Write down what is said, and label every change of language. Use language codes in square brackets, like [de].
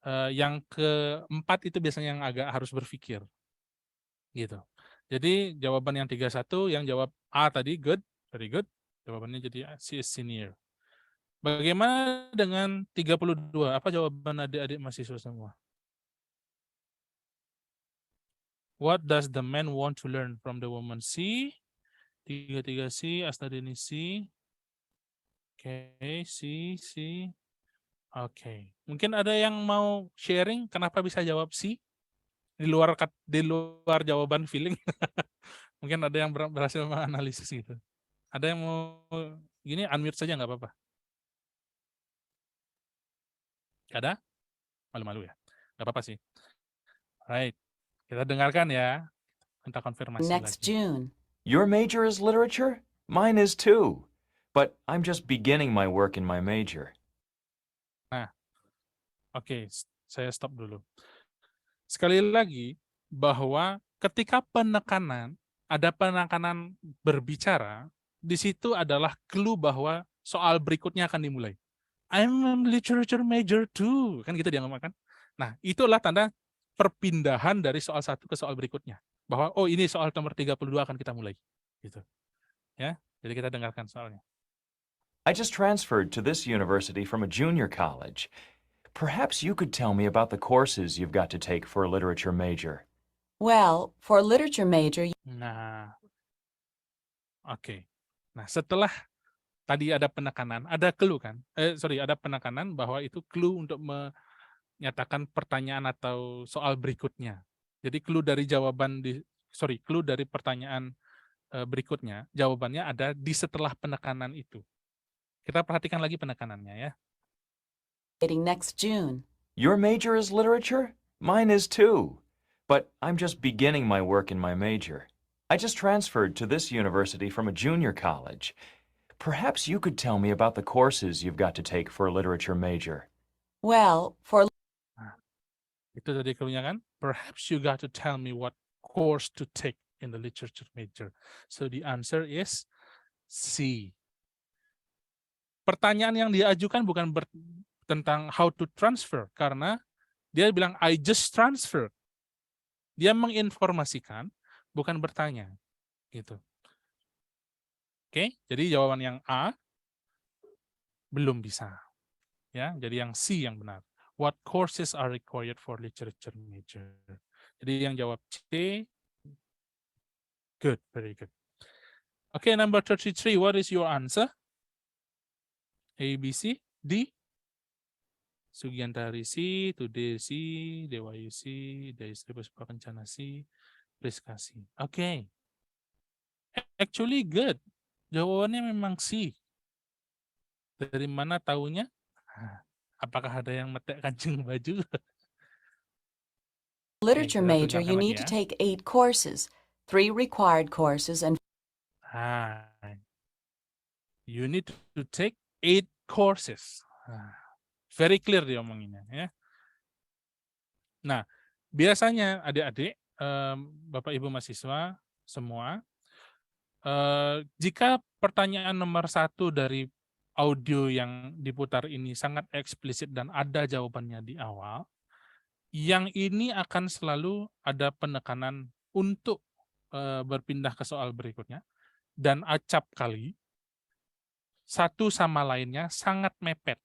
[id] Yang keempat itu biasanya yang agak harus berpikir. Gitu. Jadi jawaban yang 31 yang jawab A tadi [en] good, very good. [id] Jawabannya jadi [en] she is senior. [id] Bagaimana dengan 32? Apa jawaban adik-adik mahasiswa semua? [en] What does the man want to learn from the woman? C. 33C, Astadini C. Oke, C. Oke. [id] Mungkin ada yang mau sharing kenapa bisa jawab C? Di luar jawaban feeling. Mungkin ada yang berhasil menganalisis gitu. Ada yang mau gini unmute saja nggak apa-apa. Ada? Malu-malu ya. Nggak apa-apa sih. [en] Right. [id] Kita dengarkan ya. Minta konfirmasi [en] Next [id] lagi. [en] June. Your major is literature? Mine is too. But I'm just beginning my work in my major. [id] Nah, oke, saya stop dulu. Sekali lagi, bahwa ketika ada penekanan berbicara, di situ adalah clue bahwa soal berikutnya akan dimulai. [en] I'm a literature major too. [id] Kan gitu dia ngomong kan. Nah, itulah tanda perpindahan dari soal satu ke soal berikutnya. Bahwa, oh ini soal nomor 32 akan kita mulai. Gitu. Ya, jadi kita dengarkan soalnya. [en] I just transferred to this university from a junior college. Perhaps you could tell me about the courses you've got to take for a literature major. Well, for a literature major, [id] Nah, oke. Nah, setelah tadi ada penekanan, ada clue kan? Ada penekanan bahwa itu clue untuk menyatakan pertanyaan atau soal berikutnya. Jadi clue dari clue dari pertanyaan berikutnya, jawabannya ada di setelah penekanan itu. Kita perhatikan lagi penekanannya ya. [en] next June. Your major is literature? Mine is too. But I'm just beginning my work in my major. I just transferred to this university from a junior college. Perhaps you could tell me about the courses you've got to take for a literature major. Well, for [id] Itu tadi clue-nya kan? [en] Perhaps you got to tell me what course to take in the literature major. So the answer is [id] C. Pertanyaan yang dia ajukan bukan tentang [en] how to transfer, [id] karena dia bilang [en] I just transferred. [id] Dia menginformasikan, bukan bertanya. Gitu. Oke, jadi jawaban yang A belum bisa. Ya, jadi yang C yang benar. [en] What courses are required for literature major? [id] Jadi yang jawab C. [en] Good, very good. Okay, number 33. What is your answer? A, B, C, D. Sugiantari C, Today C, Dewayu C, Daisri Puspa Kencana C, Rizka C. Okay. Actually good. [id] Jawabannya memang C. Dari mana taunya? Apakah ada yang metek kancing baju? [en] Literature [id] kita [en] major, you [id] dengarkan lagi [en] need to [id] ya. [en] take 8 courses, 3 required courses, and You need to take 8 courses. Very clear [id] dia omonginnya. Ya. Nah, biasanya adik-adik, Bapak Ibu mahasiswa semua, jika pertanyaan nomor 1 dari audio yang diputar ini sangat eksplisit dan ada jawabannya di awal, yang ini akan selalu ada penekanan untuk berpindah ke soal berikutnya, dan acap kali satu sama lainnya sangat mepet.